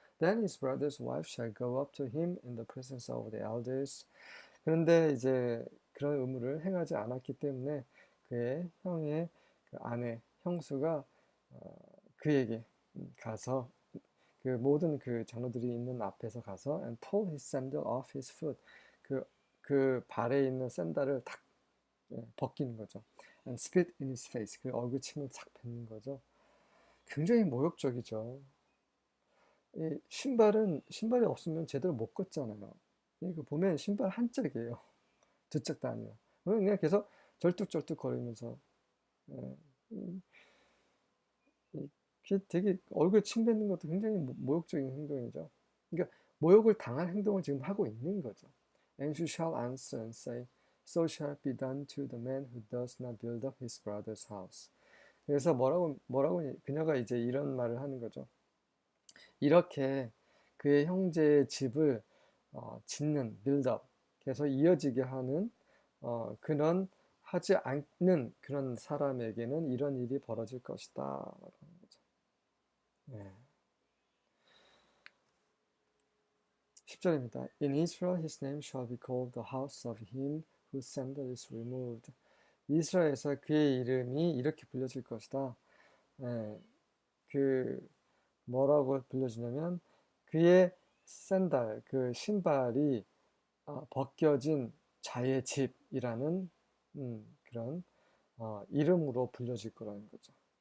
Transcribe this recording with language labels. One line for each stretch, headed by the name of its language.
English: Then his brother's wife shall go up to him in the presence of the elders.
Korean: 그런데 이제 그런 의무를 행하지 않았기 때문에 그의 형의 그 아내, 형수가 그에게 가서 그 모든 그 장로들이 있는 앞에서 가서
English: and pull his sandal off his foot.
Korean: 그 발에 있는 샌들을 탁 벗기는 거죠.
English: And spit in his face.
Korean: 그 얼굴 침을 탁 뱉는 거죠. 굉장히 모욕적이죠. 이 신발이 없으면 제대로 못 걷잖아요. 이거 보면 신발 한 짝이에요. 두 짝도 아니에요. 그냥 계속 절뚝절뚝 거리면서 예, 되게 얼굴 침 뱉는 것도 굉장히 모욕적인 행동이죠. 그러니까 모욕을 당할 행동을 지금 하고 있는 거죠.
English: And you shall answer and say, So shall it be done to the man who does not build up his brother's house.
Korean: 그래서 뭐라고 그녀가 이제 이런 말을 하는 거죠. 이렇게 그의 형제의 집을 짓는 build up, 계속 이어지게 하는 그런 하지 않는 그런 사람에게는 이런 일이 벌어질 것이다. 라고 하는 거죠. 네. 10절입니다.
English: In Israel his name shall be called the house of him whose sandal is removed.
Korean: 이스라엘에서 그의 이름이 이렇게 불려질 것이다. 네. 그 뭐라고 불려지냐면 그의 샌들, 그 신발이 벗겨진 자의 집이라는 그런 이름으로 불려질 거라는 거죠.